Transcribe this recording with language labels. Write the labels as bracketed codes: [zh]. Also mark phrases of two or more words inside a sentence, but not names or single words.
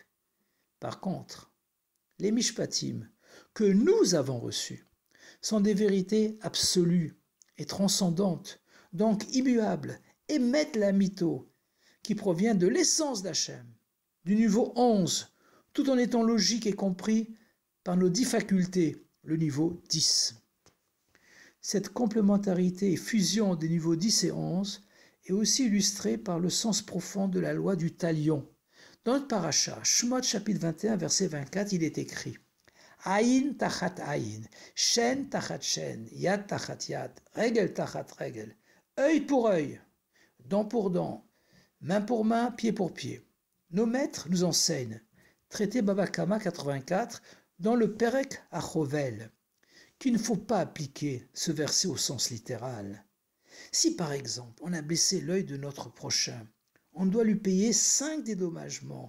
[fr] Par contre, les mishpatim que nous avons reçus sont des vérités absolues et transcendantes, donc immuables, et mettent la mytho qui provient de l'essence d'Hachem, du niveau 11, tout en étant logique et compris par nos 10 facultés, le niveau 10. Cette complémentarité et fusion des niveaux 10 et 11 est aussi illustrée par le sens profond de la loi du talion. Dans notre paracha, Shemot chapitre 21, verset 24, il est écrit [he] עין תחת עין, שן תחת שן, יד תחת יד, רגל תחת רגל, [fr] œil pour œil, dent pour dent, main pour main, pied pour pied. Nos maîtres nous enseignent, traité Baba Kama 84, dans le Perek Achovel, qu'il ne faut pas appliquer ce verset au sens littéral. Si par exemple on a blessé l'œil de notre prochain, on doit lui payer 5 dédommagements.